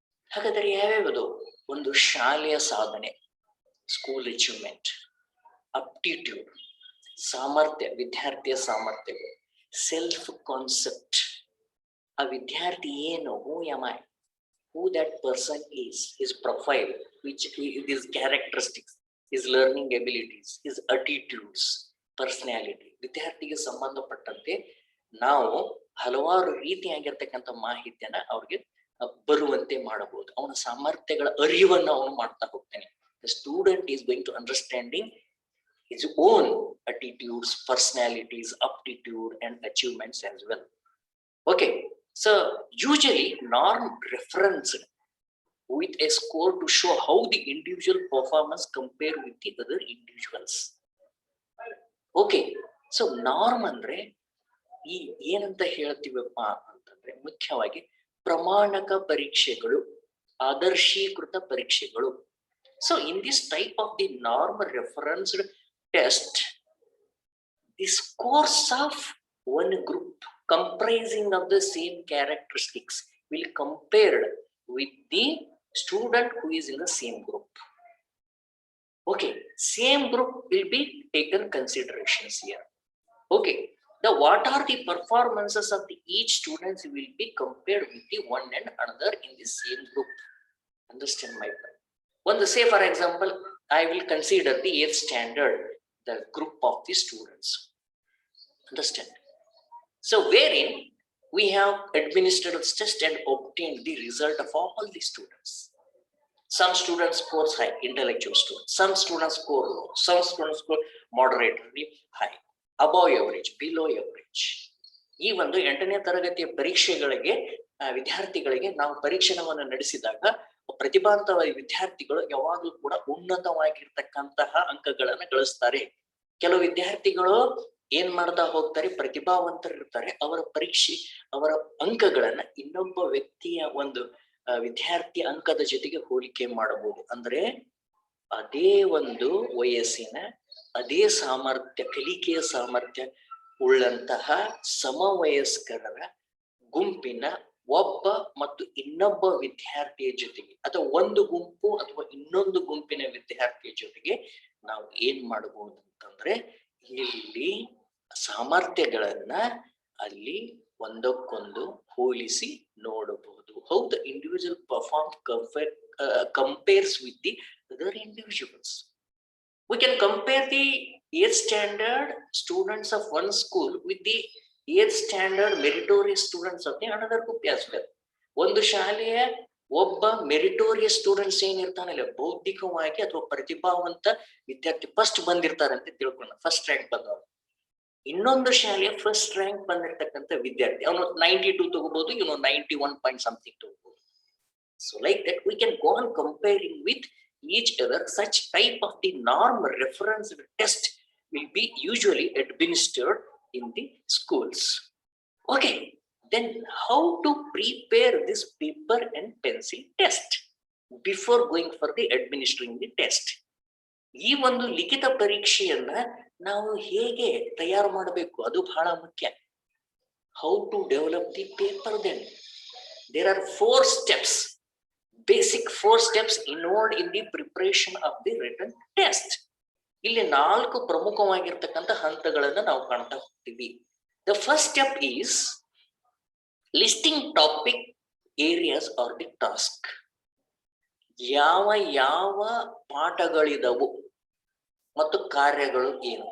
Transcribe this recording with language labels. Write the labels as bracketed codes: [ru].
[kn] ಹಾಗಾದರೆ ಯಾವ್ಯಾವುದು? ಒಂದು ಶಾಲೆಯ ಸಾಧನೆ, [en] school achievement, aptitude ಸಾಮರ್ಥ್ಯ, [kn] ವಿದ್ಯಾರ್ಥಿಯ ಸಾಮರ್ಥ್ಯಗಳು, [en] self concept, [kn] ಆ ವಿದ್ಯಾರ್ಥಿ ಏನು, [en] Who am I, who that person is, his profile, which his characteristics, his learning abilities, his attitudes, personality. [kn] ವಿದ್ಯಾರ್ಥಿಗೆ ಸಂಬಂಧಪಟ್ಟಂತೆ ನಾವು ಹಲವಾರು ರೀತಿಯಾಗಿರ್ತಕ್ಕಂಥ ಮಾಹಿತಿಯನ್ನ ಅವ್ರಿಗೆ ಬರುವಂತೆ ಮಾಡಬಹುದು. ಅವನ ಸಾಮರ್ಥ್ಯಗಳ ಅರಿವನ್ನು ಅವನು ಮಾಡ್ತಾ ಹೋಗ್ತಾನೆ. [en] The student is going to understanding his own attitudes, personalities, aptitude and achievements as well. Okay, so usually norm referenced with a score to show how the individual performance compare with the other individuals. [kn] Okay, so norm ಅಂದ್ರೆ ಈ ಏನಂತ ಹೇಳ್ತೀವಪ್ಪ ಅಂತಂದ್ರೆ ಮುಖ್ಯವಾಗಿ ಪ್ರಮಾಣಕ ಪರೀಕ್ಷೆಗಳು, ಆದರ್ಶೀಕೃತ ಪರೀಕ್ಷೆಗಳು. [en] So in this type of the norm referenced test, the scores of one group comprising of the same characteristics will compared with the student who is in the same group. Okay, same group will be taken considerations here. Okay, the what are the performances of the each students will be compared with the one and another in the same group. Understand my point? One, say for example, I will consider the 8th standard, the group of the students. Understand? So wherein we have administered this test and obtained the result of all the students. Some students score high, intellectual students. Some students score low. Some students score moderately high, above average, below average. [kn] ಈ ಒಂದು 8ನೇ ತರಗತಿಯ ಪರೀಕ್ಷೆಗಳಿಗೆ ವಿದ್ಯಾರ್ಥಿಗಳಿಗೆ ನಾವು ಪರೀಕ್ಷಣವನ್ನು ನಡೆಸಿದಾಗ ಪ್ರತಿಭಾವಂತ ವಿದ್ಯಾರ್ಥಿಗಳು ಯಾವಾಗಲೂ ಕೂಡ ಉನ್ನತವಾಗಿರ್ತಕ್ಕಂತಹ ಅಂಕಗಳನ್ನು ಗಳಿಸ್ತಾರೆ. ಕೆಲವು ವಿದ್ಯಾರ್ಥಿಗಳು ಏನ್ ಮಾಡ್ತಾ ಹೋಗ್ತಾರೆ, ಪ್ರತಿಭಾವಂತರಿರ್ತಾರೆ, ಅವರ ಪರೀಕ್ಷೆ ಅವರ ಅಂಕಗಳನ್ನ ಇನ್ನೊಬ್ಬ ವ್ಯಕ್ತಿಯ ಒಂದು ವಿದ್ಯಾರ್ಥಿ ಅಂಕದ ಜೊತೆಗೆ ಹೋಲಿಕೆ ಮಾಡಬಹುದು. ಅಂದ್ರೆ ಅದೇ ಒಂದು ವಯಸ್ಸಿನ ಅದೇ ಸಾಮರ್ಥ್ಯ, ಕಲಿಕೆಯ ಸಾಮರ್ಥ್ಯ ಉಳ್ಳಂತಹ ಸಮವಯಸ್ಕರ ಗುಂಪಿನ ಒಬ್ಬ ಮತ್ತು ಇನ್ನೊಬ್ಬ ವಿದ್ಯಾರ್ಥಿಯ ಜೊತೆಗೆ ಅಥವಾ ಒಂದು ಗುಂಪು ಅಥವಾ ಇನ್ನೊಂದು ಗುಂಪಿನ ವಿದ್ಯಾರ್ಥಿಯ ಜೊತೆಗೆ ನಾವು ಏನ್ ಮಾಡಬಹುದು ಅಂತಂದ್ರೆ ಇಲ್ಲಿ ಸಾಮರ್ಥ್ಯಗಳನ್ನ ಅಲ್ಲಿ ಒಂದಕ್ಕೊಂದು ಹೋಲಿಸಿ ನೋಡಬಹುದು. [en] How the individual perform compares with the other individuals. We can compare the 8th standard students of one school with the 8th standard meritorious students of the another group as well. [kn] ಒಂದು ಶಾಲೆಯ ಒಬ್ಬ meritorious students ಏನಿರ್ತಾನಲ್ಲ, ಬೌದ್ಧಿಕವಾಗಿ ಅಥವಾ ಪ್ರತಿಭಾವಂತ ವಿದ್ಯಾರ್ಥಿ first ಬಂದಿರ್ತಾರೆ ಅಂತ ತಿಳ್ಕೊಂಡ, first rank ಬಂದವರು. ಇನ್ನೊಂದು ಶಾಲೆಯ ಫಸ್ಟ್ ರ್ಯಾಂಕ್ ಬಂದಿರ್ತಕ್ಕಂಥ ವಿದ್ಯಾರ್ಥಿ ಅವನು 92 ತಗೋಬಹುದು, ಇವನು 91 ಪಾಯಿಂಟ್ ಸಮಥಿಂಗ್ ತಗೋಬಹುದು. [en] So like that we can go on comparing with each other. Such type of the norm reference test will be usually administered in the schools. Okay, then how to prepare this paper and pencil test before going for the administering the test? [kn] ಈ ಒಂದು ಲಿಖಿತ ಪರೀಕ್ಷೆಯನ್ನ ನಾವು ಹೇಗೆ ತಯಾರು ಮಾಡಬೇಕು ಅದು ಬಹಳ ಮುಖ್ಯ. [en] How to develop the paper then? There are 4 steps, basic 4 steps involved in the preparation of the written test. [kn] ಇಲ್ಲಿ 4 ಪ್ರಮುಖವಾಗಿರ್ತಕ್ಕಂಥ ಹಂತಗಳನ್ನ ನಾವು ಕಾಣ್ತಾ ಹೋಗ್ತೀವಿ. [en] The first step is listing topic, areas are the task. [kn] ಯಾವ ಯಾವ ಪಾಠಗಳಿದವು ಮತ್ತು ಕಾರ್ಯಗಳು ಏನು.